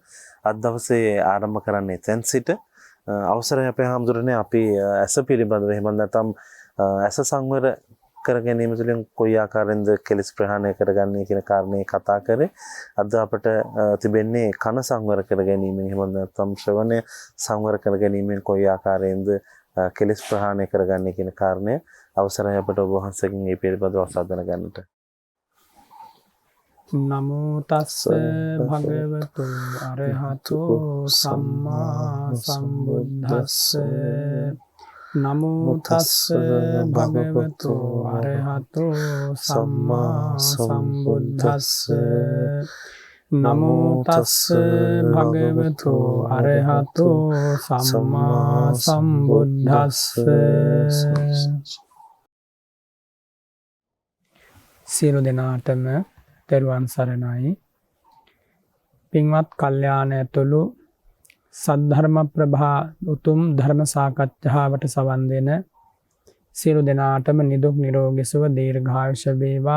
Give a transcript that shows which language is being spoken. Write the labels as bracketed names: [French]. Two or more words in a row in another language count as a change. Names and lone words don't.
[Sinhala] අද දවසේ ආරම්භ කරන්නේ එතෙන් සිට අවසරයි අපේ හැමදෙරනේ අපි ඇස පිළිබඳව එහෙම නැත්නම් ඇස සංවර කර ගැනීම තුළින් කොයි ආකාරයෙන්ද කෙලෙස් ප්‍රහාණය කරගන්නේ කියන කාරණේ කතා කරේ. අද අපට තිබෙන්නේ කන සංවර කර ගැනීම එහෙම නැත්නම් ශ්‍රවණය සංවර කර ගැනීමෙන් කොයි ආකාරයෙන්ද කෙලෙස් ප්‍රහාණය කරගන්නේ කියන කාරණය අවසරයි අපට ඔබ වහන්සේගෙන් මේ පිළිබඳව අසාධන ගන්නට. [Pali] නමෝ තස්ස භගවතු අරහතෝ සම්මා සම්බුද්දස්ස නමෝ තස්ස භගවතු අරහතෝ සම්මා සම්බුද්දස්ස නමෝ තස්ස භගවතු අරහතෝ සම්මා සම්බුද්දස්ස. [Sinhala] සියලු දෙනාටම තෙරුවන් සරණයි. පින්වත් කල්යාණ ඇතුළු සද්ධර්ම ප්‍රභා උතුම් ධර්ම සාකච්ඡාවට සවන් දෙන සියලු දෙනාටම නිදුක් නිරෝගී සුව දීර්ඝායුෂ වේවා.